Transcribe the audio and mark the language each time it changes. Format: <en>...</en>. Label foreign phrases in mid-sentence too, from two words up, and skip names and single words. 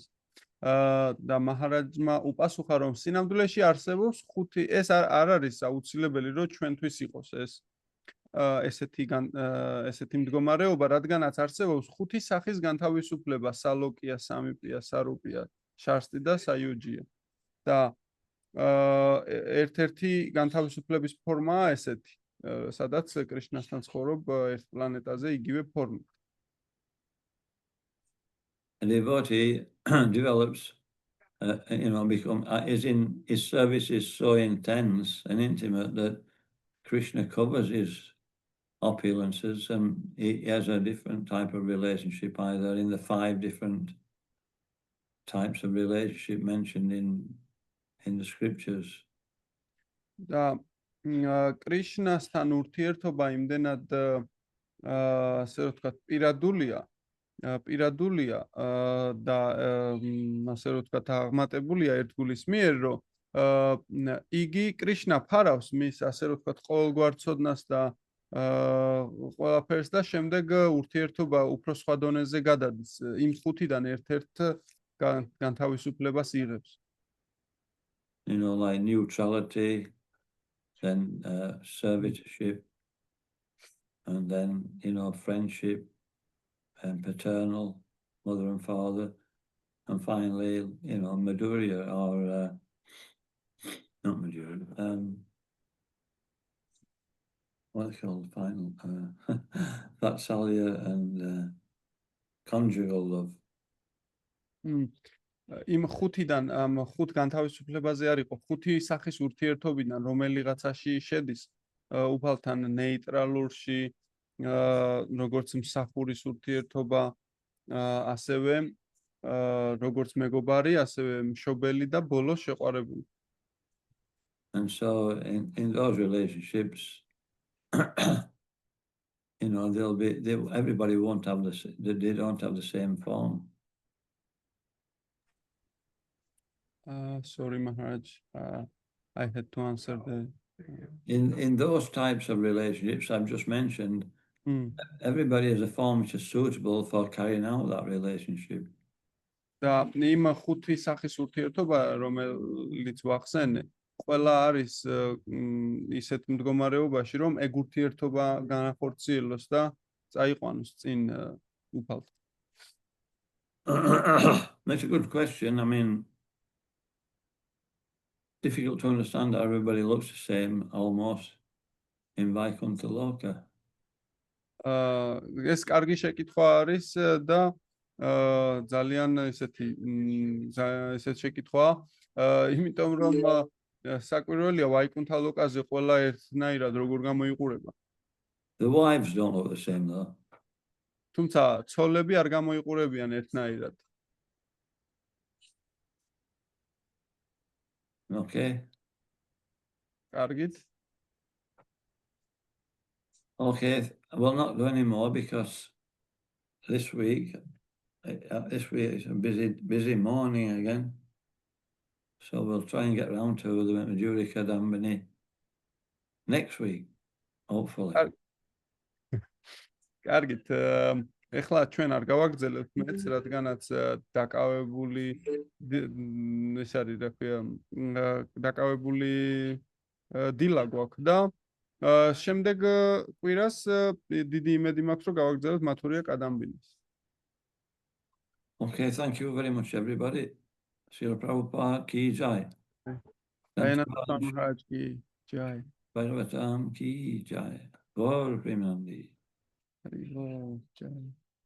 <ka>და მაჰარაჯმა უპასუხა, რომ სინამდვილეში არსებობს 5, ეს არ არის აუცილებელი, რომ ჩვენთვის იყოს ეს ესეთი მდგომარეობა, რადგანაც არსებობს 5 სახის განთავისუფლება: სალოკია, სამიპია, სარუპია, შარსტი და საიუჯია. და ერთ-ერთი განთავისუფლების ფორმაა ესეთი, სადაც კრიშნასთან ცხოვრობ ერთ პლანეტაზე იგივე ფორმით.</ka> <en>A devotee develops, you know, his service is so intense and intimate that Krishna covers his opulences, and he has a different type of relationship, either in the 5 different types of relationship mentioned in the scriptures.</en> <ka>და კრიშნასთან ურთიერთობა იმდენად ასე რომ ვთქვათ პირადულია და ასე რომ ვთქვათ აღმატებულია ერთგულის მიერ, რომ იგი კრიშნა ფარავს მის ასე რომ ვთქვათ ყოველგვარ ცოდნას და ყველაფერს და შემდეგ ურთიერთობა უფრო სხვა დონეზე გადადის, იმ 5-დან ერთ-ერთ განთავისუფლებას იღებს.</ka> <en>like neutrality, then servitorship, and then, friendship and paternal, mother and father, and finally, Madhurya or not Madhurya, what's it called, final, Vatsalya and conjugal love.</en> <ka>იმ ხუთიდან ამ ხუთ განთავისუფლებაზე არ იყო ხუთი სახის ურთიერთობიდან რომელიღაცაში შედის უფალთან ნეიტრალურში როგორც მსახურის ურთიერთობა ასევე როგორც მეგობარი ასევე მშობელი და ბოლოს შეყვარებული.</ka> <en>And so in those relationships, everybody won't have they don't have the same form. Sorry, Maharaj. I had to answer the. In those types of relationships I've just mentioned, everybody has a form which is suitable for carrying out that relationship.</en> <ka>და იმ ხუთი სახის ურთიერთობა, რომელიც ვახსენე, ყველა არის ისეთ მდგომარეობაში, რომ ეგ ურთიერთობა განახორციელოს და წაიყვანოს წინ უფალთან.</ka> <en>That's a good question. I mean, difficult to understand that everybody looks the same almost in Vaikuntha Loka.</en> <ka>ეს კარგი შეკითხვა არის და ძალიან ესეთი შეკითხვა, იმიტომ რომ საკვირველია ვაიკუნთა ლოკაზე ყველა ერთნაირად როგორ გამოიყურება.</ka> <en>The wives don't look the same though.</en> <ka>თუმცა ცოლები არ გამოიყურებიან ერთნაირად.</ka> <en>Okay.</en> <ka>კარგით.</ka> <en>Okay, we'll not do any more because this week is a busy morning again. So we'll try and get round to the Madhurika Dambini next week, hopefully.</en> <ka>კარგით. ეხლა ჩვენ არ გავაგრძელებთ მეც, რადგანაც დაკავებული ეს არის, რა ქვია, დაკავებული დილა გვაქვს და შემდეგ კვირას დიდი იმედი მაქვს, რომ გავაგრძელებთ მათურია კადამბინის.</ka> <en>Okay, thank you very much, everybody.</en> <hi>श्रील प्रभुपाद की जय. जयनाथ महाराज की जय. भागवतम की जय। गौर प्रेमानन्दी. हरि बोल, जय.</hi>